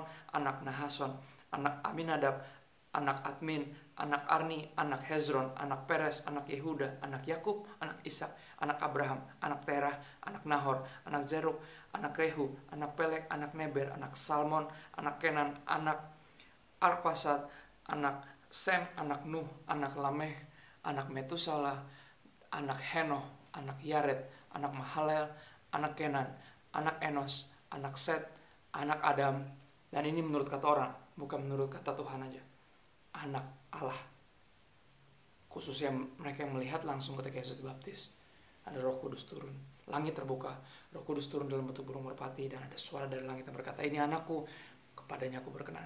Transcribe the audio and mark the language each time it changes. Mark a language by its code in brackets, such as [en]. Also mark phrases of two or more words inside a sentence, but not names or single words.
[id] anak Nahason, anak Aminadab, anak Admin, anak Arni, anak Hezron, anak Peres, anak Yehuda, anak Yakub, anak Ishak, anak Abraham, anak Terah, anak Nahor, anak Zeruk, anak Rehu, anak Pelek, anak Neber, anak Salmon, anak Kenan, anak Arpasad, anak Sem, anak Nuh, anak Lameh, anak Metusala, anak Henoh, anak Yared, anak Mahalel, anak Kenan, anak Enos, anak Set, anak Adam. Dan ini menurut kata orang, bukan menurut kata Tuhan aja. Anak Allah. Khususnya mereka yang melihat langsung ketika Yesus dibaptis. Ada Roh Kudus turun, langit terbuka, Roh Kudus turun dalam bentuk burung merpati, dan ada suara dari langit yang berkata, ini anakku, kepadanya aku berkenan.